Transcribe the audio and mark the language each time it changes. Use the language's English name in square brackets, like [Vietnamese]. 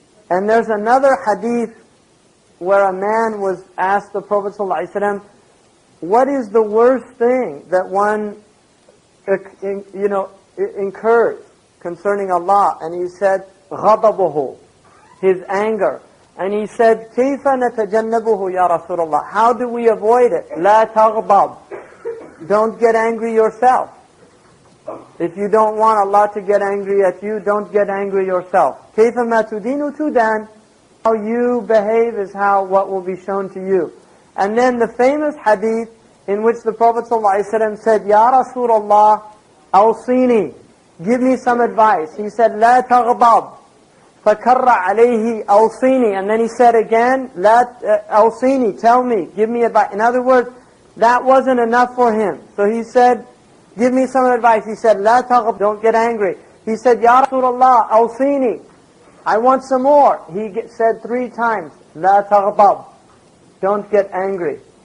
[English] And there's another hadith where a man was asked the Prophet ﷺ, what is the worst thing that one incurs concerning Allah? And he said, غَضَبُهُ, his anger. [Arabic] And he said, كَيْفَ نَتَجَنَّبُهُ يَا رَسُولَ اللَّهِ? [English] How do we avoid it? [Arabic] لَا تَغْضَبْ. [English] Don't get angry yourself. If you don't want Allah to get angry at you, don't get angry yourself. [Arabic] كَيْفَ مَا تُدِينُ تُدَانُ. [English] How you behave is what will be shown to you. And then the famous hadith in which the Prophet ﷺ said, [Arabic] Ya Rasulullah, awsini, [English] give me some advice. He said, [Arabic] La taghdab. فَكَرَّ عَلَيْهِ awsini. [English] And then he said again, awsini, tell me, give me advice. In other words, that wasn't enough for him. So he said, give me some advice. He said, [Arabic] La taghdab, [English] don't get angry. He said, [Arabic] Ya Rasulullah, awsini, [English] I want some more. He said 3 times, [Arabic] La taghdab. [English] Don't get angry.